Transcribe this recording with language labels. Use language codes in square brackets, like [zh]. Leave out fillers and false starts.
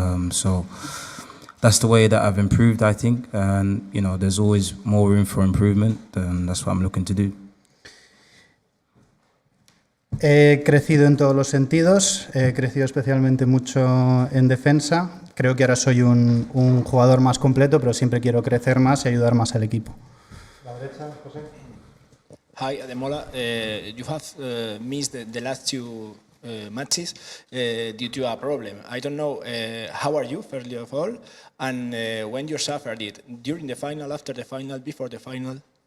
[en] So that's the way that I've improved, I think. And, you know, there's always more room for improvement, and that's what I'm looking to do. [es] He crecido en todos los sentidos, he crecido especialmente mucho en defensa. Creo que ahora soy un jugador más completo, pero siempre quiero crecer más y ayudar más al equipo. La derecha, José. [en] Hi, Ademola. You have missed the last two matches due to a problem. I don't know, how are you, first of all, and when you suffered it? During the final, after the final, before the final?